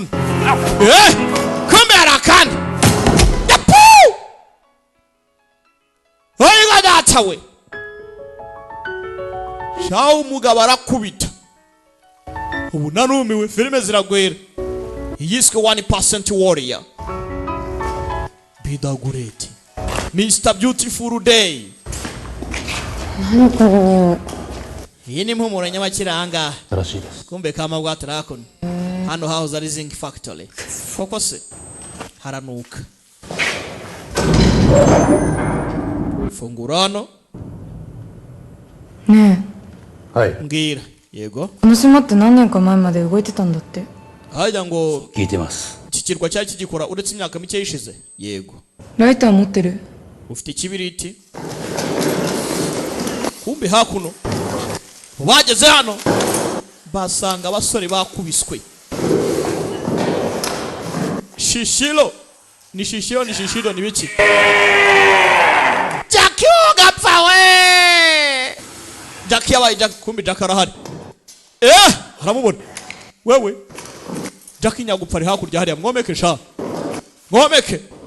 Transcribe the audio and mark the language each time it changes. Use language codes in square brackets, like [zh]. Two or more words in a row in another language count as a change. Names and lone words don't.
[rw] Kumbe harakandi yapu. Oyiga data we shawu mugabo arakubita. Ubu narumiwe, filime ziragwera. Yiswe 1% warrior. Bidagureti Mr. Beautiful Day. iyi ni impumuro nyamakiranga kumbe kama bwatarakona hano hahoze ari [en] zinc factory [rw] koko se haranuka fungura hano [ja] ね [rw] はい mbwira yego [ja] この島って何年か前まで動いてたんだって [rw] hajya ngo [ja] 聞いてます [rw] iki kirwa cyari kigikora uretse imyaka mike yishize yego [ja] ライター持ってる [rw] ufite ikibiriti kumbe hakuno bageze hano basanga abasore bakubiswe shishiro ni shishiro ni biki Jackie ugapfa we Jackie yabaye Jackie kumbe Jackie arahari haramubona wewe Jackie nyagupfa ari hakurya hariya mwomeke sha mwomeke